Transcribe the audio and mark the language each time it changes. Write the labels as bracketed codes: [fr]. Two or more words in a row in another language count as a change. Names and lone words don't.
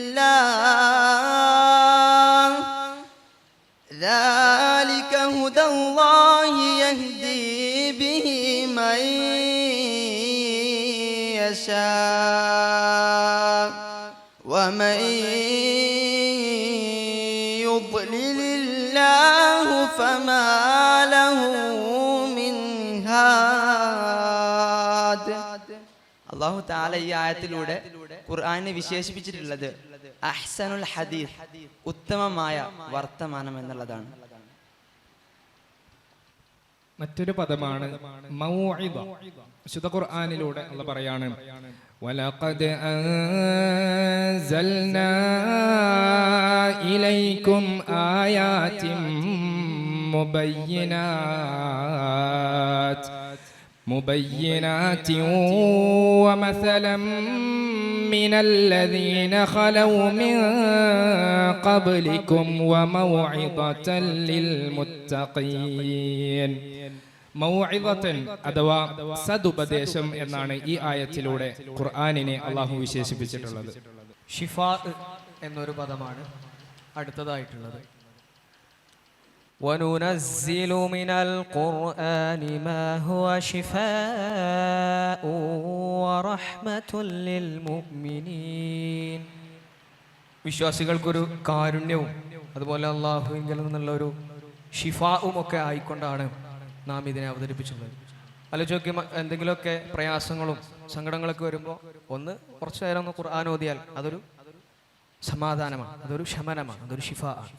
[ar] الله ذلك هدى الله يهدي به من يشاء ومن يضلل الله فما له من هاد. [ml] അല്ലാഹു തആല ഈ ആയത്തിലൂടെ ഖുർആനെ വിശേഷിപ്പിച്ചിട്ടുള്ളത് [ar] أحسن الحديث, [ml] ഉത്തമമായ വർത്തമാനം എന്നുള്ളതാണ്. മറ്റൊരു പദമാണ് മൗഇദ. വിശുദ്ധ ഖുർആനിലൂടെ അല്ലാഹു പറയാണ്, [ar] ولقد أنزلنا إليكم آيات مبينات ومثلا من الذين خلوا من قبلكم وموعظة للمتقين. [ml] മൗഇദത്തൻ അഥവാ സദുപദേശം എന്നാണ് ഈ ആയത്തിലൂടെ ഖുർആനിനെ അള്ളാഹു വിശേഷിപ്പിച്ചിട്ടുള്ളത്. ഷിഫാ എന്നൊരു പദമാണ് അടുത്തതായിട്ടുള്ളത്. [ar] وَنُنَزِّلُ مِنَ الْقُرْآنِ مَا هُوَ شِفَاءٌ وَرَحْمَةٌ لِلْمُؤْمِنِينَ. [ml] വിശ്വാസികൾക്കൊരു കാരുണ്യവും അതുപോലെ അള്ളാഹുവിൽ നിന്നുള്ള ഒരു ഷിഫാവും ഒക്കെ ആയിക്കൊണ്ടാണ് നാം ഇതിനെ അവതരിപ്പിച്ചുള്ളത്. ആലോചിച്ച് എന്തെങ്കിലുമൊക്കെ പ്രയാസങ്ങളും സങ്കടങ്ങളൊക്കെ വരുമ്പോൾ കുറച്ചു നേരം ഒന്ന് ഖുർആൻ ഓതിയാൽ അതൊരു സമാധാനമാണ്, അതൊരു ശമനമാണ്, അതൊരു ഷിഫ ആണ്.